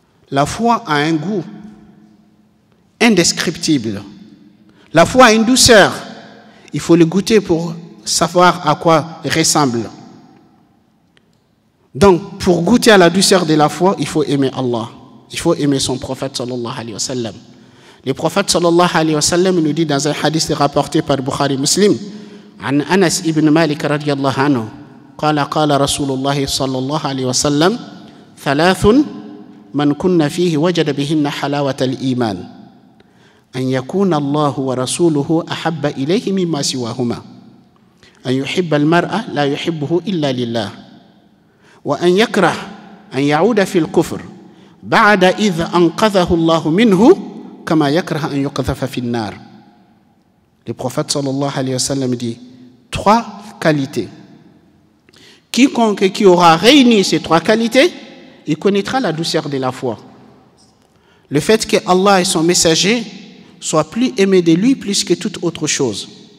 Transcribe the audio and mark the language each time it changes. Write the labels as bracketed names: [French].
[French] La foi a un goût indescriptible. La foi a une douceur. Il faut le goûter pour savoir à quoi il ressemble. Donc, pour goûter à la douceur de la foi, il faut aimer Allah. Il faut aimer son prophète sallallahu alayhi wa sallam. Le prophète sallallahu alayhi wa sallam nous dit dans un hadith rapporté par Bukhari Muslim, [Arabic] عن أنس ibn Malik رضي الله عنه قال رسول الله صلى الله عليه وسلم ثلاث من كن فيه وجد بهن حلاوة الإيمان أن يكون الله ورسوله أحب إليه مما سواهما أن يحب المرء لا يحبه إلا لله وأن يكره أن يعود في الكفر بعد إذ أنقذه الله منه كما يكره أن يقذف في النار. [French] Le prophète sallallahu alayhi wa sallam dit 3 qualités. Quiconque qui aura réuni ces 3 qualités, il connaîtra la douceur de la foi. Le fait que Allah et son messager soient plus aimés de lui plus que toute autre chose.